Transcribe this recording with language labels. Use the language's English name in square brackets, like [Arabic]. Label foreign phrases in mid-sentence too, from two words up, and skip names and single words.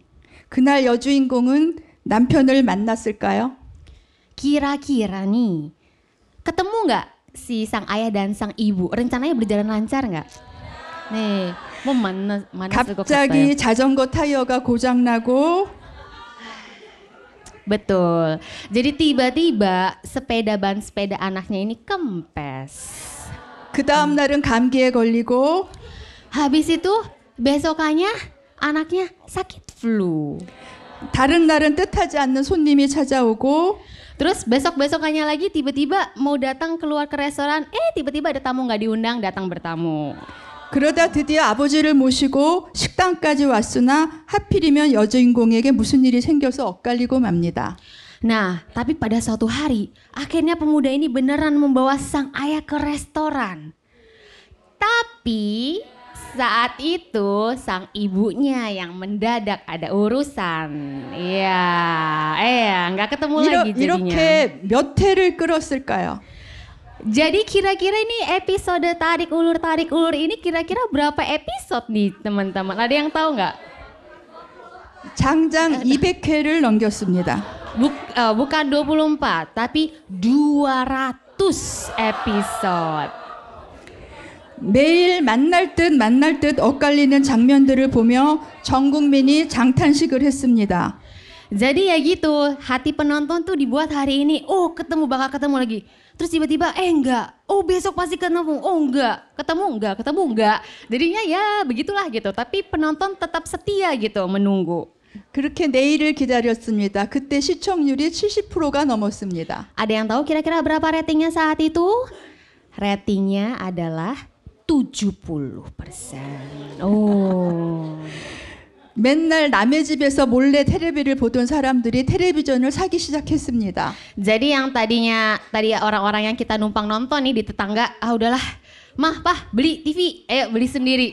[Korean] 그날 여주인공은 남편을 만났을까요? [Indonesian] Kira-kira nih, ketemu nggak si sang ayah dan sang ibu? Rencananya berjalan lancar nggak? [Korean] 네, 뭐 만났을 것 같아요. 갑자기 자전거 타이어가 고장나고 [Indonesian] Betul. Jadi tiba-tiba ban sepeda anaknya ini kempes. [Korean] 그 다음 날은 감기에 걸리고 [Indonesian] Habis itu besokannya anaknya sakit flu. [Korean] 다른 날은 뜻하지 않는 손님이 찾아오고 [Indonesian] Terus besok-besokannya lagi tiba-tiba mau datang keluar ke restoran, tiba-tiba ada tamu nggak diundang datang bertamu. [Korean] 그러다 드디어 아버지를 모시고 식당까지 왔으나 하필이면 여주인공에게 무슨 일이 생겨서 엇갈리고 맙니다. [Indonesian] Nah, tapi pada suatu hari, akhirnya pemuda ini beneran membawa sang ayah ke restoran. Tapi saat itu sang ibunya yang mendadak ada urusan. Iya, nggak ketemu lagi jadinya. [Korean] 이렇게 몇 회를 끌었을까요? [Indonesian] Jadi kira-kira ini episode tarik ulur ini kira-kira berapa episode nih teman-teman? Ada yang tahu nggak? [Korean] 장장 200회를 넘겼습니다. [Indonesian] Bukan 24, tapi 200 episode. [Korean] 매일 만날 듯 엇갈리는 장면들을 보며 전 국민이 장탄식을 했습니다. [Indonesian] Jadi ya gitu, hati penonton tuh dibuat hari ini, oh bakal ketemu lagi. Terus tiba-tiba enggak, oh besok pasti ketemu, oh ketemu enggak. Jadinya ya begitulah gitu, tapi penonton tetap setia gitu menunggu. [Korean] 그렇게 내일을 기다렸습니다. 그때 시청률이 70%가 넘었습니다. [Indonesian] Ada yang tahu kira-kira berapa ratingnya saat itu? Ratingnya adalah 70%. Oh. 맨날 남의 집에서 몰래 텔레비를 보던 사람들이 텔레비전을 사기 시작했습니다. Jadi yang tadi orang-orang yang kita numpang nonton nih di tetangga, udahlah, mah, pah, beli TV, beli sendiri.